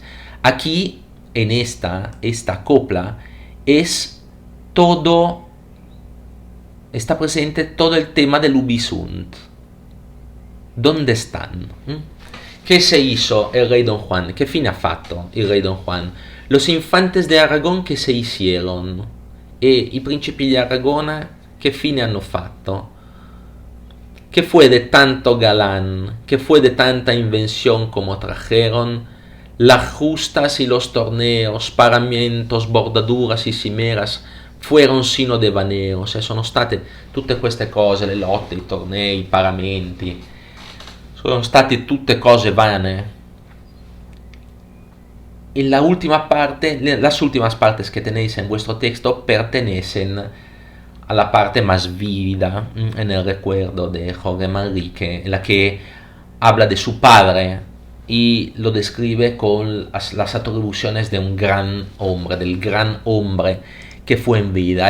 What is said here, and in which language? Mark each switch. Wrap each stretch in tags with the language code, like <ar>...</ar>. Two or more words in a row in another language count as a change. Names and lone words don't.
<es>Aquí, en esta copla, está presente todo el tema del ubisunt. ¿Dónde están? ¿Qué se hizo el rey Don Juan? ¿Qué fin</es> <it>ha fatto</it> <es>el rey Don Juan? Los infantes de Aragón, ¿qué se hicieron?</es> <it>E i principi di Aragona, ¿qué fin hanno fatto?</it> <es>¿Qué fue de tanto galán? ¿Qué fue de tanta invención como trajeron? Las justas y los torneos, paramentos, bordaduras y cimeras fueron sino devaneo.</es> <it>Sono state tutte queste cose, le lotte, i tornei, i paramenti, sono state tutte cose vane.</it> <es>En la última parte, las últimas partes que tenéis en vuestro texto pertenecen a la parte más vívida en el recuerdo de Jorge Manrique, en la que habla de su padre y lo describe con las atribuciones de un gran hombre, del gran hombre que fue en vida.</es>